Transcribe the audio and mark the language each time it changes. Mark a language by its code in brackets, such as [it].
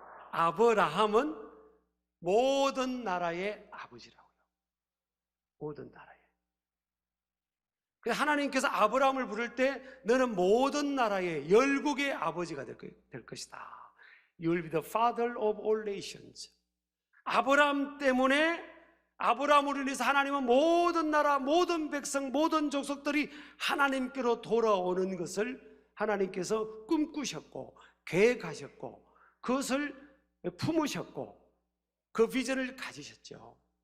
[ko] 아브라함은 모든 나라의 아버지라고요. 모든 나라의. 하나님께서 아브라함을 부를 때 너는 모든 나라의 열국의 아버지가 될 것이다. [en] You will be the father of all nations. [ko] 아브라함 때문에, 아브라함으로 인해서 하나님은 모든 나라, 모든 백성, 모든 족속들이 하나님께로 돌아오는 것을 하나님께서 꿈꾸셨고 계획하셨고 그것을 품으셨고 그 비전을 가지셨죠.